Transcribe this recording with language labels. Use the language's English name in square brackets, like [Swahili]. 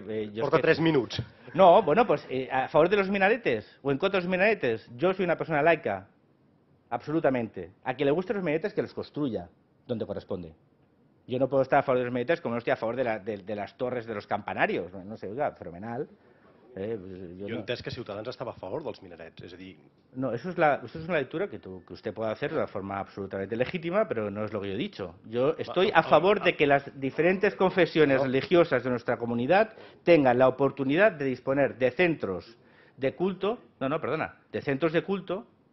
[Catalan] Porta 3 minuts. [Spanish] No, bueno, pues a favor de los minaretes o en contra de los minaretes, yo soy una persona laica, absolutamente. A quien le gusten los minaretes, que los construya donde corresponde. Yo no puedo estar a favor de los minaretes como no estoy a favor de las torres de los campanarios. No sé, oiga, fenomenal. [Catalan] Jo he entès que Ciutadans estava a favor dels minarets, és a dir... [Spanish] No, eso es una lectura que usted puede hacer de una forma absolutamente legítima, pero no es lo que yo he dicho. Yo estoy a favor de que las diferentes confesiones religiosas de nuestra comunidad tengan la oportunidad de disponer de centros de culto, de centros de culto.